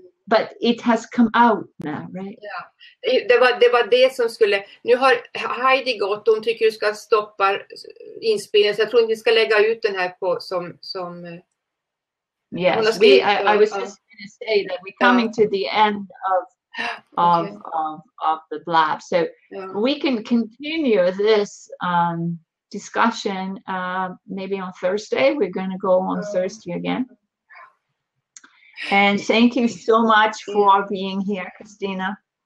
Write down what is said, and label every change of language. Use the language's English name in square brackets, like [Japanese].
[English] But it has come out now, right? [Swedish] Ja, det var det som skulle. Nu har Heidi gått, hon tycker du ska stoppa inspelningen, så jag tror inte vi ska lägga ut den här på som [English] Yes, I was just going to say that we're coming to the end of the Blab, so we can continue this discussion maybe on Thursday. We're going to go on Thursday again. And thank you so much for being here, Christina.